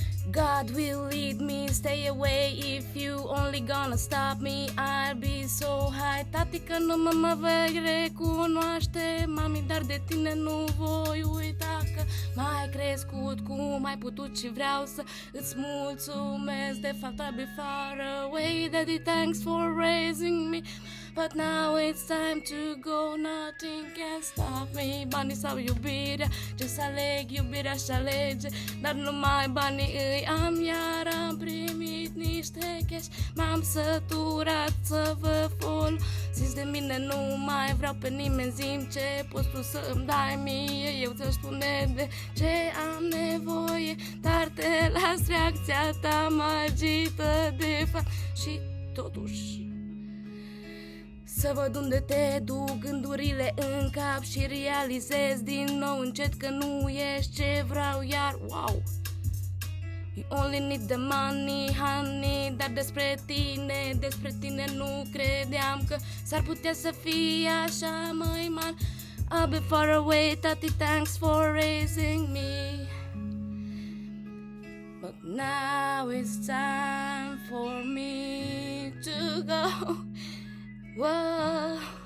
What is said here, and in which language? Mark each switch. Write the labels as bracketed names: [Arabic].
[English] God will lead me, stay away if you only gonna stop me. I'll be so high. [Romanian] Tati, că nu mă vei recunoaște, mami, dar de tine nu voi uita. Că m-ai crescut cum ai putut și vreau să îți mulțumesc. De fapt, [English] I'll be far away. Daddy, thanks for raising me, but now it's time to go. Nothing can stop me. [Romanian] Banii sau iubirea, ce să aleg, iubirea și alege. Dar numai banii îi am, iar am primit niște cash. M-am săturat să vă folosiți de mine, nu mai vreau pe nimeni. Zi-mi ce poți tu să îmi dai mie, eu ți-aș spune de ce am nevoie. Dar te las, reacția ta mă agită de fapt. Și totuși să văd unde te duc gândurile în cap și realizez din nou încet că nu ești ce vreau, iar wow. [English] You only need the money, honey. [Romanian] Dar despre tine nu credeam că s-ar putea să fie așa, măi man. [English] I'll be far away, tati, thanks for raising me, but now it's time for me to go. Whoa.